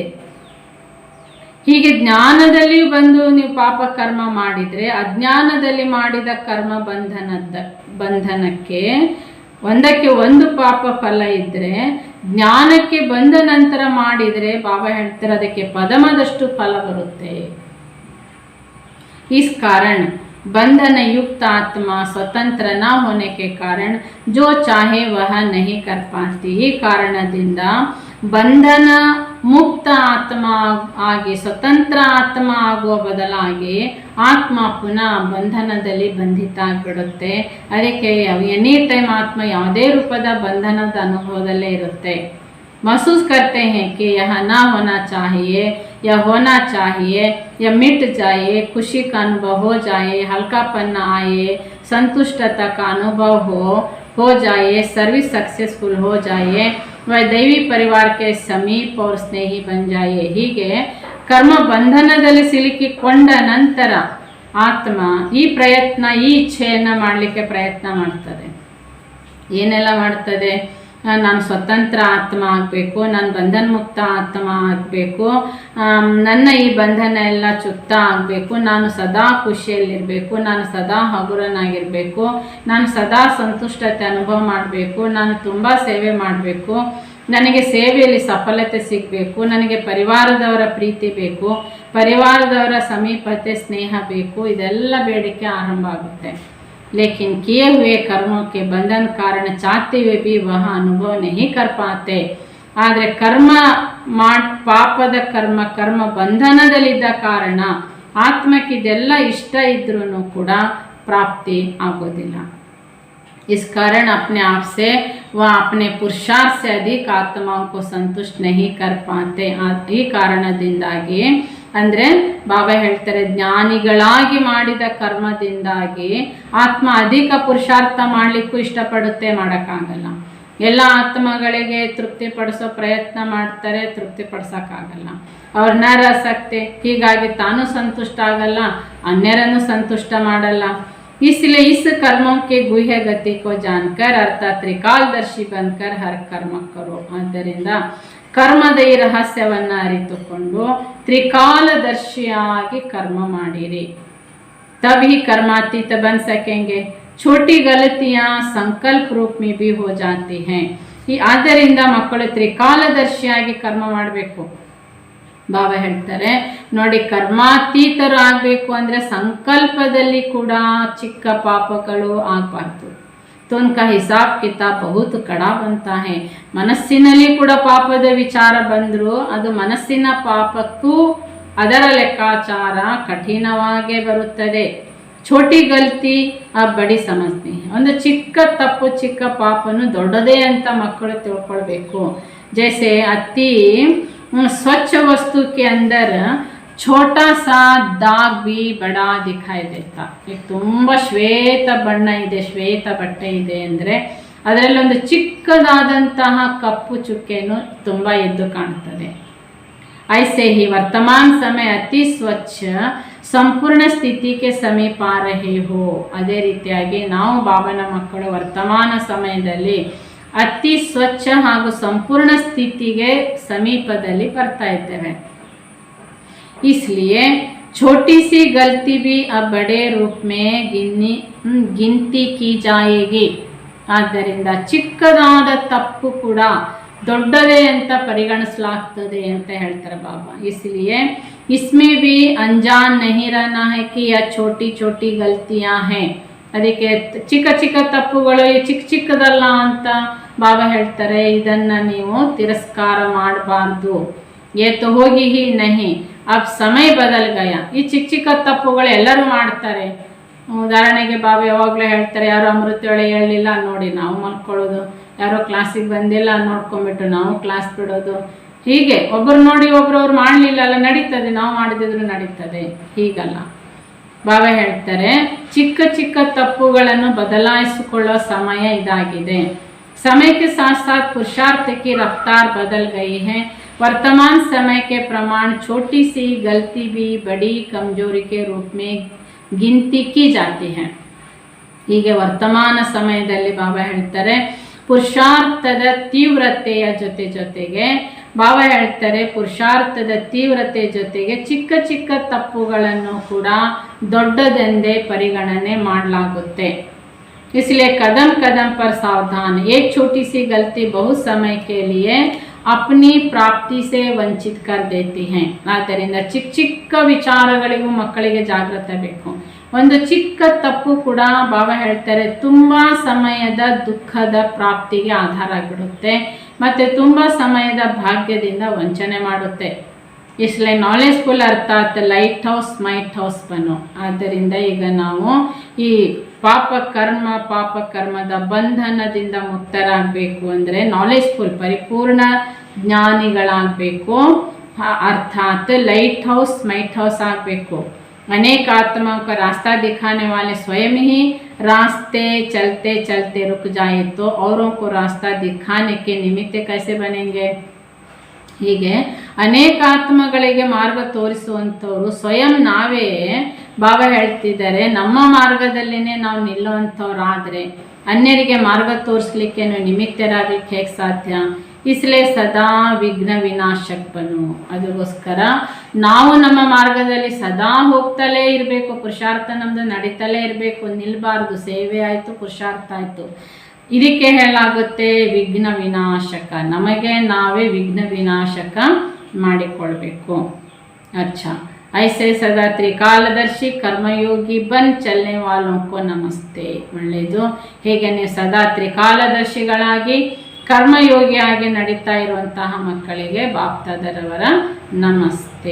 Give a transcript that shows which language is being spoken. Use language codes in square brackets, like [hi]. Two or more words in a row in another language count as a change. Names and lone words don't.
[kn] ಹೀಗೆ ಜ್ಞಾನದಲ್ಲಿ ಬಂದು ನೀವು ಪಾಪ ಕರ್ಮ ಮಾಡಿದರೆ ಅಜ್ಞಾನದಲ್ಲಿ ಮಾಡಿದ ಕರ್ಮ ಬಂಧನಕ್ಕೆ ಒಂದಕ್ಕೆ ಒಂದು ಪಾಪ ಫಲ ಇದ್ದರೆ, ಜ್ಞಾನಕ್ಕೆ ಬಂದ ನಂತರ ಮಾಡಿದರೆ ಬಾಬಾ ಹೇಳ್ತಾರೆ ಅದಕ್ಕೆ ಪದಮದಷ್ಟು ಫಲ ಬರುತ್ತೆ. [hi] इस कारण बंधन युक्त आत्मा स्वतंत्र न होने के कारण जो चाहे वह नहीं कर पाती. [kn] ಈ ಕಾರಣದಿಂದ ಬಂಧನ ಮುಕ್ತ ಆತ್ಮ ಆಗಿ ಸ್ವತಂತ್ರ ಆತ್ಮ ಆಗುವ ಬದಲಾಗಿ ಆತ್ಮ ಪುನಃ ಬಂಧನದಲ್ಲಿ ಬಂಧಿತ ಆಗಿಬಿಡುತ್ತೆ. ಅದಕ್ಕೆ [en] any time [kn] ಆತ್ಮ ಯಾವುದೇ ರೂಪದ ಬಂಧನದ ಅನುಭವದಲ್ಲೇ ಇರುತ್ತೆ. [hi] महसूस करते हैं कि यह ना होना चाहिए, यह होना चाहिए, यह मिट जाए, खुशी का अनुभव हो जाए, हल्कापन आए, संतुष्टता का अनुभव हो जाए, [en] service successful [hi] हो जाए, वह दैवी परिवार के समीप और स्नेही बन जाए. [kn] ಹೀಗೆ ಕರ್ಮ ಬಂಧನದಲ್ಲಿ ಸಿಲುಕಿಕೊಂಡ ನಂತರ ಆತ್ಮ ಈ ಪ್ರಯತ್ನ, ಈ ಇಚ್ಛೆಯನ್ನು ಮಾಡಲಿಕ್ಕೆ ಪ್ರಯತ್ನ ಮಾಡ್ತದೆ. ಏನೆಲ್ಲ ಮಾಡ್ತದೆ? ನಾನು ಸ್ವತಂತ್ರ ಆತ್ಮ ಆಗಬೇಕು, ನಾನು ಬಂಧನ ಮುಕ್ತ ಆತ್ಮ ಆಗಬೇಕು, ನನ್ನ ಈ ಬಂಧನ ಎಲ್ಲ ಚುಕ್ತ ಆಗಬೇಕು, ನಾನು ಸದಾ ಖುಷಿಯಲ್ಲಿರಬೇಕು, ನಾನು ಸದಾ ಹಗುರನಾಗಿರಬೇಕು, ನಾನು ಸದಾ ಸಂತುಷ್ಟತೆ ಅನುಭವ ಮಾಡಬೇಕು, ನಾನು ತುಂಬ ಸೇವೆ ಮಾಡಬೇಕು, ನನಗೆ ಸೇವೆಯಲ್ಲಿ ಸಫಲತೆ ಸಿಗಬೇಕು, ನನಗೆ ಪರಿವಾರದವರ ಪ್ರೀತಿ ಬೇಕು, ಪರಿವಾರದವರ ಸಮೀಪತೆ ಸ್ನೇಹ ಬೇಕು. ಇದೆಲ್ಲ ಬೇಡಿಕೆ ಆರಂಭ ಆಗುತ್ತೆ. [hi] लेकिन किए हुए कर्मों के बंधन कारण चाहते हुए भी वह अनुभव नहीं कर पाते. [kn] ಆದರೆ ಕರ್ಮ ಪಾಪದ ಕರ್ಮ ಬಂಧನದಲ್ಲಿದ್ದ ಕಾರಣ ಆತ್ಮಕ್ಕೆ ಇದೆಲ್ಲ ಇಷ್ಟ ಇದ್ರೂ ಕೂಡ ಪ್ರಾಪ್ತಿ ಆಗೋದಿಲ್ಲ. [hi] इस कारण अपने आप से वह अपने पुरुषार्थ से अधिक आत्माओं को संतुष्ट नहीं कर पाते. [kn] ಈ ಕಾರಣದಿಂದಾಗಿ ಅಂದರೆ ಬಾಬಾ ಹೇಳ್ತಾರೆ, ಜ್ಞಾನಿಗಳಾಗಿ ಮಾಡಿದ ಕರ್ಮದಿಂದಾಗಿ ಆತ್ಮ ಅಧಿಕ ಪುರುಷಾರ್ಥ ಮಾಡಲಿಕ್ಕೂ ಇಷ್ಟಪಡುತ್ತೆ, ಮಾಡೋಕ್ಕಾಗಲ್ಲ. ಎಲ್ಲ ಆತ್ಮಗಳಿಗೆ ತೃಪ್ತಿಪಡಿಸೋ ಪ್ರಯತ್ನ ಮಾಡ್ತಾರೆ, ತೃಪ್ತಿಪಡಿಸೋಕ್ಕಾಗಲ್ಲ. ಅವ್ರ ನರಸಕ್ತಿ, ಹೀಗಾಗಿ ತಾನು ಸಂತುಷ್ಟ ಆಗಲ್ಲ, ಅನ್ಯರನ್ನು ಸಂತುಷ್ಟ ಮಾಡಲ್ಲ. [hi] इसलिए इस कर्मों के गुह्य गति को जानकर अर्थात त्रिकालदर्शी बनकर हर कर्म करो. [kn] ಆದ್ದರಿಂದ ಕರ್ಮದ ಈ ರಹಸ್ಯವನ್ನು ಅರಿತುಕೊಂಡು ತ್ರಿಕಾಲದರ್ಶಿಯಾಗಿ ಕರ್ಮ ಮಾಡಿರಿ. [hi] तभी कर्मातीत बन सकेंगे. छोटी गलतियां संकल्प रूप में भी हो जाती हैं. [kn] ಈ ಆದ್ದರಿಂದ ಮಕ್ಕಳು ತ್ರಿಕಾಲದರ್ಶಿಯಾಗಿ ಕರ್ಮ ಮಾಡಬೇಕು. ಬಾಬಾ ಹೇಳ್ತಾರೆ ನೋಡಿ, ಕರ್ಮಾತೀತರಾಗಬೇಕು ಅಂದರೆ ಸಂಕಲ್ಪದಲ್ಲಿ ಕೂಡ ಚಿಕ್ಕ ಪಾಪಗಳು ಆಗಬಾರ್ದು. [hi] तो उनका हिसाब किताब बहुत कड़ा बनता है. [kn] ಮನಸ್ಸಿನಲ್ಲಿ ಕೂಡ ಪಾಪದ ವಿಚಾರ ಬಂದರೂ ಅದು ಮನಸ್ಸಿನ ಪಾಪಕ್ಕೂ ಅದರ ಲೆಕ್ಕಾಚಾರ ಕಠಿಣವಾಗೇ ಬರುತ್ತದೆ. [hi] छोटी गलती बड़ी समझनी. [kn] ಒಂದು ಚಿಕ್ಕ ತಪ್ಪು, ಚಿಕ್ಕ ಪಾಪನು ದೊಡ್ಡದೇ ಅಂತ ಮಕ್ಕಳು ತಿಳ್ಕೊಳ್ಬೇಕು. [hi] जैसे अति स्वच्छ वस्तु के अंदर छोटा सा दाग भी बड़ा दिखाई देता. [kn] ಈಗ ತುಂಬ ಶ್ವೇತ ಬಣ್ಣ ಇದೆ, ಶ್ವೇತ ಬಟ್ಟೆ ಇದೆ ಅಂದರೆ ಅದರಲ್ಲಿ ಒಂದು ಚಿಕ್ಕದಾದಂತಹ ಕಪ್ಪು ಚುಕ್ಕೆನೂ ತುಂಬ ಎದ್ದು ಕಾಣ್ತದೆ. [hi] ऐसे ही वर्तमान समय अति स्वच्छ [kn] ಸಂಪೂರ್ಣ ಸ್ಥಿತಿಗೆ ಸಮೀಪ [hi] आ रहे हो. [kn] ಅದೇ ರೀತಿಯಾಗಿ ನಾವು ಬಾಬನ ಮಕ್ಕಳು ವರ್ತಮಾನ ಸಮಯದಲ್ಲಿ ಅತಿ ಸ್ವಚ್ಛ ಹಾಗೂ ಸಂಪೂರ್ಣ ಸ್ಥಿತಿಗೆ ಸಮೀಪದಲ್ಲಿ ಬರ್ತಾ ಇದ್ದೇವೆ. [hi] इसलिए छोटी सी गलती भी अब बड़े रूप में ಗಿಂತಿ की जाएगी. [kn] ಆದ್ದರಿಂದ ಚಿಕ್ಕದಾದ ತಪ್ಪು ಕೂಡ ದೊಡ್ಡದೇ ಅಂತ ಪರಿಗಣಿಸಲಾಗ್ತದೆ ಅಂತ ಹೇಳ್ತಾರೆ ಬಾಬಾ. [hi] इसलिए इसमें भी अनजान नहीं रहना है कि यह छोटी छोटी गलतियां हैं. [kn] ಅದಕ್ಕೆ ಚಿಕ್ಕ ಚಿಕ್ಕ ತಪ್ಪುಗಳು ಚಿಕ್ಕ ಚಿಕ್ಕದಲ್ಲ ಅಂತ ಬಾಬಾ ಹೇಳ್ತಾರೆ. ಇದನ್ನ ನೀವು ತಿರಸ್ಕಾರ ಮಾಡಬಾರ್ದು. [hi] ये तो होगी ही नहीं, अब समय बदल गया. [kn] ಈ ಚಿಕ್ಕ ಚಿಕ್ಕ ತಪ್ಪುಗಳು ಎಲ್ಲರೂ ಮಾಡ್ತಾರೆ. ಉದಾಹರಣೆಗೆ ಬಾಬಾ ಯಾವಾಗಲೂ ಹೇಳ್ತಾರೆ, ಯಾರು ಅಮೃತ ವೇಳೆ ಹೇಳಲಿಲ್ಲ ನೋಡಿ ನಾವು ಮಲ್ಕೊಳ್ಳೋದು, ಯಾರೋ ಕ್ಲಾಸಿಗೆ ಬಂದಿಲ್ಲ ನೋಡ್ಕೊಂಬಿಟ್ಟು ನಾವು ಕ್ಲಾಸ್ ಬಿಡೋದು, ಹೀಗೆ ಒಬ್ಬರು ನೋಡಿ ಒಬ್ರವ್ರು ಮಾಡಲಿಲ್ಲ ಅಲ್ಲ ನಡೀತದೆ, ನಾವು ಮಾಡಿದ್ರು ನಡೀತದೆ, ಹೀಗಲ್ಲ. ಬಾಬಾ ಹೇಳ್ತಾರೆ ಚಿಕ್ಕ ಚಿಕ್ಕ ತಪ್ಪುಗಳನ್ನು ಬದಲಾಯಿಸಿಕೊಳ್ಳೋ ಸಮಯ ಇದಾಗಿದೆ. [hi] समय के साथ साथ पुरुषार्थ की रफ्तार बदल गई है. वर्तमान समय के प्रमाण छोटी सी गलती भी बड़ी कमजोरी के रूप में गिनती की जाती है. [kn] ಹೀಗೆ ವರ್ತಮಾನ ಸಮಯದಲ್ಲಿ ಬಾಬಾ ಹೇಳ್ತಾರೆ ಪುರುಷಾರ್ಥದ ತೀವ್ರತೆಯ ಜೊತೆಗೆ ಬಾಬಾ ಹೇಳ್ತಾರೆ ಪುರುಷಾರ್ಥದ ತೀವ್ರತೆ ಜೊತೆಗೆ ಚಿಕ್ಕ ಚಿಕ್ಕ ತಪ್ಪುಗಳನ್ನು ಕೂಡ ದೊಡ್ಡದೆಂದೇ ಪರಿಗಣನೆ ಮಾಡಲಾಗುತ್ತೆ. [hi] इसलिए कदम कदम पर सावधान. एक छोटी सी गलती बहुत समय के लिए अपनी प्राप्ति से ವಂಚಿತ कर देती है. [kn] ಆದ್ದರಿಂದ ಚಿಕ್ಕ ಚಿಕ್ಕ ವಿಚಾರಗಳಿಗೂ ಮಕ್ಕಳಿಗೆ ಜಾಗೃತೆ ಬೇಕು. ಒಂದು ಚಿಕ್ಕ ತಪ್ಪು ಕೂಡ ಬಾಬಾ ಹೇಳ್ತಾರೆ ತುಂಬ ಸಮಯದ ದುಃಖದ ಪ್ರಾಪ್ತಿಗೆ ಆಧಾರ ಆಗಿಬಿಡುತ್ತೆ ಮತ್ತು ತುಂಬ ಸಮಯದ ಭಾಗ್ಯದಿಂದ ವಂಚನೆ ಮಾಡುತ್ತೆ. [hi] इसलिए नॉलेजफुल अर्थात [en] light house might house [hi] ಬನ್ನು. [kn] ಆದ್ದರಿಂದ ಈಗ ನಾವು ಈ ಪಾಪ ಕರ್ಮದ ಬಂಧನದಿಂದ ಮುಕ್ತರಾಗಬೇಕು ಅಂದರೆ ನಾಲೆಜ್ಫುಲ್ ಪರಿಪೂರ್ಣ ಜ್ಞಾನಿಗಳಾಗಬೇಕು. [hi] अर्थात [en] light house might house [hi] ಆಗಬೇಕು. अनेक आत्माओं का रास्ता दिखाने वाले स्वयं ही रास्ते चलते चलते रुक जाए तो औरों को रास्ता दिखाने के निमित्त कैसे बनेंगे. [kn] ಹೀಗೆ ಅನೇಕ ಆತ್ಮಗಳಿಗೆ ಮಾರ್ಗ ತೋರಿಸುವಂಥವ್ರು ಸ್ವಯಂ ನಾವೇ ಬಾಬಾ ಹೇಳ್ತಿದ್ದಾರೆ ನಮ್ಮ ಮಾರ್ಗದಲ್ಲಿನೇ ನಾವು ನಿಲ್ಲುವಂಥವ್ರಾದರೆ ಅನ್ಯರಿಗೆ ಮಾರ್ಗ ತೋರಿಸ್ಲಿಕ್ಕೆ ನಿಮಿತ್ತರಾಗಲಿಕ್ಕೆ ಹೇಗೆ ಸಾಧ್ಯ. [hi] इसलिए सदा विघ्न विनाशक बनो. [kn] ಅದಕ್ಕೋಸ್ಕರ ನಾವು ನಮ್ಮ ಮಾರ್ಗದಲ್ಲಿ ಸದಾ ಹೋಗ್ತಲೇ ಇರಬೇಕು. ಪುರುಷಾರ್ಥ ನಮ್ಮದು ನಡೀತಲೇ ಇರಬೇಕು, ನಿಲ್ಲಬಾರ್ದು. ಸೇವೆ ಆಯಿತು, ಪುರುಷಾರ್ಥ ಆಯಿತು. ಇದಕ್ಕೆ ಹೇಳಾಗುತ್ತೆ ವಿಘ್ನ ವಿನಾಶಕ. ನಮಗೆ ನಾವೇ ವಿಘ್ನ ವಿನಾಶಕ ಮಾಡಿಕೊಳ್ಬೇಕು. [hi] अच्छा ऐसे सदा त्रिकालदर्शी कर्मयोगी बन चलने वालों को नमस्ते. [kn] ಒಳ್ಳೆಯದು. ಹೇಗೆ ನೀವು ಸದಾ ತ್ರಿಕಾಲದರ್ಶಿಗಳಾಗಿ ಕರ್ಮಯೋಗಿಯಾಗಿ ನಡೀತಾ ಇರುವಂತಹ ಮಕ್ಕಳಿಗೆ ಬಾಪ್ತಾದರವರ ನಮಸ್ತೆ.